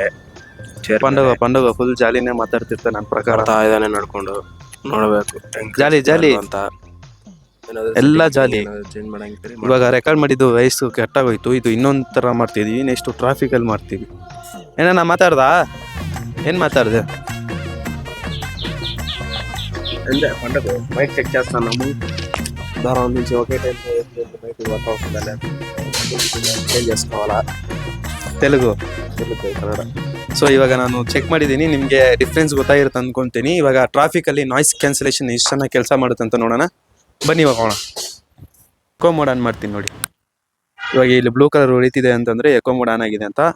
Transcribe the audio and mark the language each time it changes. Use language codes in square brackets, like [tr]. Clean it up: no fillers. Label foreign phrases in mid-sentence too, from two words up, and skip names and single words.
[kn] ಪಂಡಗ ಫುಲ್ ಜಾಲಿನೇ ಮಾತಾಡ್ತಿರ್ತಾರೆ ನನ್ನ ಪ್ರಕಾರ. ಇದಾನೆ ನಡ್ಕೊಂಡು ನೋಡಬೇಕು, ಜಾಲಿ ಅಂತ ಎಲ್ಲ ಜಾಲಿ. ಇವಾಗ ರೆಕಾರ್ಡ್ ಮಾಡಿದ್ದು ವಯಸ್ಸು ಕೆಟ್ಟಾಗೋಯ್ತು. ಇದು ಇನ್ನೊಂದು ಥರ ಮಾಡ್ತಿದ್ದೀವಿ. ನೆಕ್ಸ್ಟು ಟ್ರಾಫಿಕಲ್ಲಿ ಮಾಡ್ತೀವಿ. ಏನಣ್ಣ ಮಾತಾಡ್ದಾ? ಏನು ಮಾತಾಡಿದೆ? [te] అంటే పండగ మైక్ చెక్ చేస్తున్నాము. దాని నుంచి ఒకే టైం మైక్ వర్క్ అవుతుందా చేంజ్ చేసుకోవాలా? [kn] ತೆಲುಗು ಕನ್ನಡ. ಸೊ ಇವಾಗ ನಾನು ಚೆಕ್ ಮಾಡಿದ್ದೀನಿ, ನಿಮಗೆ ಡಿಫ್ರೆನ್ಸ್ ಗೊತ್ತಾಗಿರುತ್ತೆ ಅಂದ್ಕೊತೀನಿ. ಇವಾಗ ಟ್ರಾಫಿಕಲ್ಲಿ ನಾಯ್ಸ್ ಕ್ಯಾನ್ಸಲೇಷನ್ ಎಷ್ಟು ಚೆನ್ನಾಗಿ ಕೆಲಸ ಮಾಡುತ್ತೆ ಅಂತ ನೋಡೋಣ ಬನ್ನಿ. ಇವಾಗ ಎಕೋ ಮೋಡ್ ಆನ್ ಮಾಡ್ತೀನಿ ನೋಡಿ. ಇವಾಗ ಇಲ್ಲಿ ಬ್ಲೂ ಕಲರ್ ಹೊಳಿತಿದೆ ಅಂತಂದರೆ ಎಕೋ ಮೋಡ್ ಆನ್ ಆಗಿದೆ ಅಂತ.